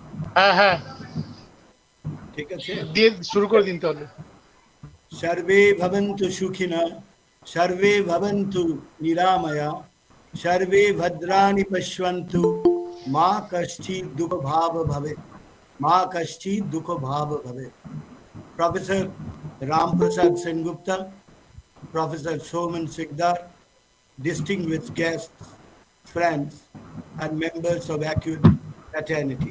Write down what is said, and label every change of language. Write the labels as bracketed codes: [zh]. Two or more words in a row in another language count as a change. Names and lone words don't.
[bn] হ্যাঁ হ্যাঁ, ঠিক আছে, দিয়ে শুরু করে দিন তাহলে। [sa] सर्वे भवन्तु सुखिनः, सर्वे भवन्तु निरामया, सर्वे भद्राणि पश्यन्तु, मा कश्चित् दुःखभाग् भवेत्, मा कश्चित् दुःखभाग् भवेत्. [en] Professor Ramprashad Sengupta, Professor Soumyen Sikdar, distinguished guests, friends, and members of AACUED fraternity.